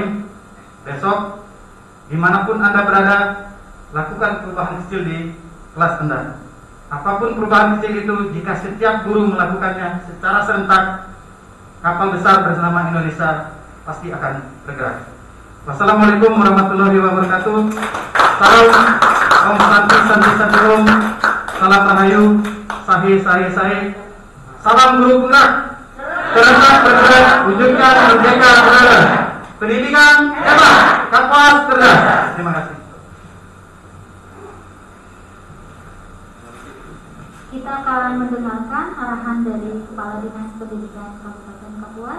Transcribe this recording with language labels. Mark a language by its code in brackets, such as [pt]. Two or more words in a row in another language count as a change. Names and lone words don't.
[id] Besok, dimanapun Anda berada, lakukan perubahan kecil di kelas Anda. Apapun perubahan kecil itu, jika setiap guru melakukannya secara serentak, kapal besar bersama Indonesia pasti akan bergerak. [ar] والسلام عليكم ورحمة الله وبركاته. [sa] Salam ॐ शान्ति शान्ति शान्ति ॐ. [id] Salam Rahayu. Sahi. Salam guru penggerak. Terus bergerak, wujudkan merdeka berada. Pendidikan hebat, Kapuas cerdas. Terima kasih. Kita akan mendengarkan arahan dari Kepala Dinas Pendidikan Kabupaten Kapuas.